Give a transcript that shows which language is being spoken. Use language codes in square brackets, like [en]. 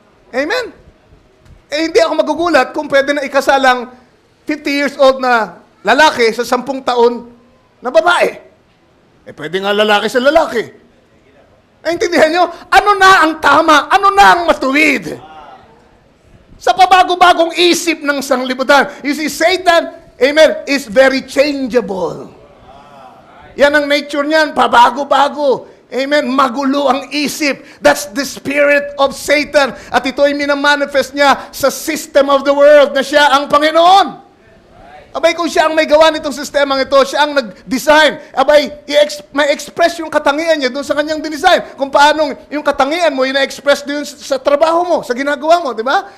[tl] Amen. Hindi ako magugulat kung pwede na ikasalang 50 years old na lalaki sa 10 taon na babae. Pwede nga lalaki sa lalaki. Naintindihan nyo? Ano na ang tama? Ano na ang matuwid? Sa pabago-bagong isip ng sanglibutan. [en] You see, Satan, amen, is very changeable. [tl] Yan ang nature niyan, pabago-bago. Amen, magulo ang isip. [en] That's the spirit of Satan. [tl] At ito ay minamanifest niya sa [en] system of the world [tl] na siya ang Panginoon. Abay, kung siya ang may gawa nitong sistemang ito, siya ang nag-design. Abay, may express yung katangian niya doon sa kanyang dinesign. Kung paano yung katangian mo, ina-express doon sa trabaho mo, sa ginagawa mo, di ba?